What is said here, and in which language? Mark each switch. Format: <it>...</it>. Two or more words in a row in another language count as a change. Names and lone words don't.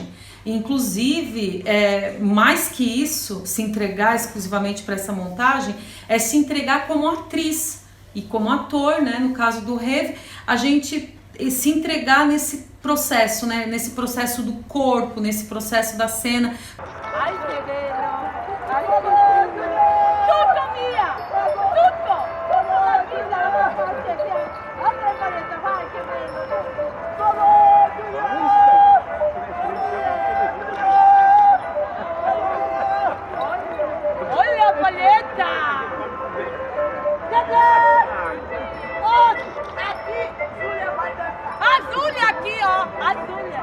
<pt>Inclusive, mais que isso, se entregar exclusivamente para essa montagem, é se entregar como atriz e como ator, né? No caso do Rêve, a gente se entregar nesse processo, né? Nesse processo do corpo, nesse processo da cena.</pt> <it>Ai, che bello! Tutto mia! Tutto! La vita la faccia via! Altra paletta, vai, che bello!</it> <pt>Olha a palheta! A Zúlia aqui, ó! A Zúlia!</pt>